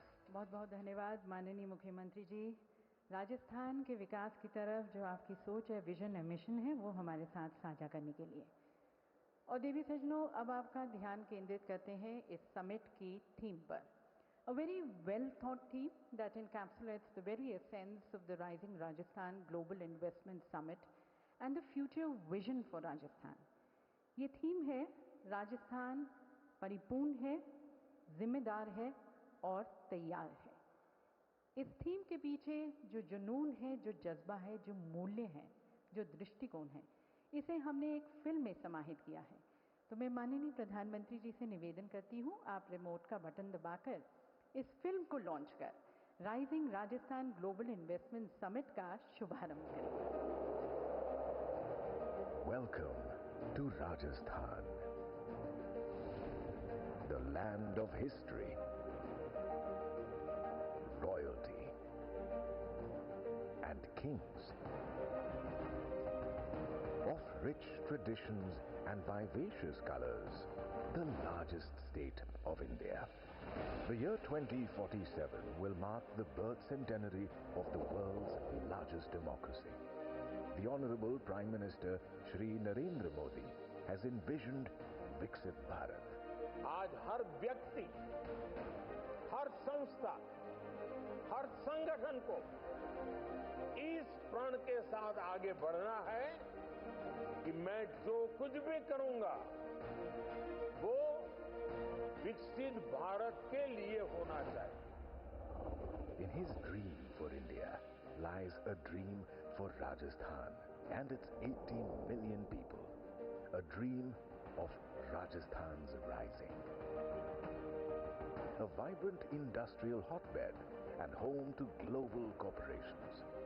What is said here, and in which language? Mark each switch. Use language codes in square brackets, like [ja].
[hi] बहुत बहुत धन्यवाद माननीय मुख्यमंत्री जी। राजस्थान के विकास की तरफ जो आपकी सोच है, विजन है, मिशन है, वो हमारे साथ साझा करने के लिए। और देवी सज्जनों, अब आपका ध्यान केंद्रित करते हैं इस समिट की थीम पर। [en] A very well thought theme that encapsulates the very essence of the Rising Rajasthan Global Investment Summit and the future vision for Rajasthan. [hi] ये थीम है राजस्थान परिपूर्ण है, जिम्मेदार है और तैयार है। इस थीम के पीछे जो जुनून है, जो जज्बा है, जो मूल्य हैं, जो दृष्टिकोण है, इसे हमने एक फिल्म में समाहित किया है। तो मैं माननीय प्रधानमंत्री जी से निवेदन करती हूँ, आप रिमोट का बटन दबाकर इस फिल्म को लॉन्च कर rising Rajasthan global investment summit का शुभारंभ करें। [en] Welcome to Rajasthan, the land of history, royalty and kings, of rich traditions and vivacious colors, the largest state of India. The year 2047 will mark the birth centenary of the world's largest democracy. The Honorable Prime Minister Shri Narendra Modi has envisioned Viksit Bharat. [hi] आज हर व्यक्ति, हर संस्था, हर संगठन को इस प्रण के साथ आगे बढ़ना है कि मैं जो कुछ भी करूंगा वो विकसित भारत के लिए होना चाहिए। [en] In his dream for India lies a dream for Rajasthan and its 18 million people. A dream of Rajasthan's rising. A vibrant industrial hotbed and home to global corporations.